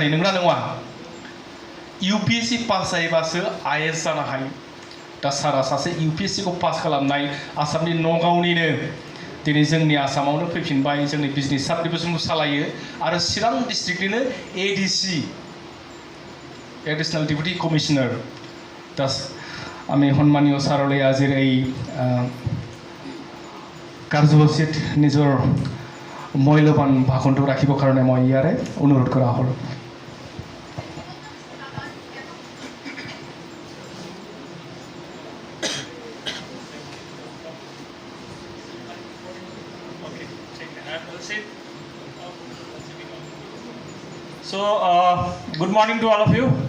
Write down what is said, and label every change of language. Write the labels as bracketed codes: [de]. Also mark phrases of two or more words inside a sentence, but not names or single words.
[brx] नंगौना नङा? UPSC पास जायोबासो IAS जानो हायो। दा सारा सासे UPSC खौ पास खालामनाय आसामनि नगावनिनो दिनै जोंनि आसामावनो फैफिनबाय, जोंनि [en] business sub division [brx] सालायो आरो चिरां डिस्ट्रिक्टनिनो [en] ADC additional deputy commissioner. [as] दा আমি সন্মানীয় ছাৰলৈ আজিৰ এই কাৰ্যসূচীত নিজৰ মূল্যৱান ভাষণটো ৰাখিবৰ কাৰণে মই ইয়াৰে অনুৰোধ কৰা হ'ল। [en] So, good morning to all of you.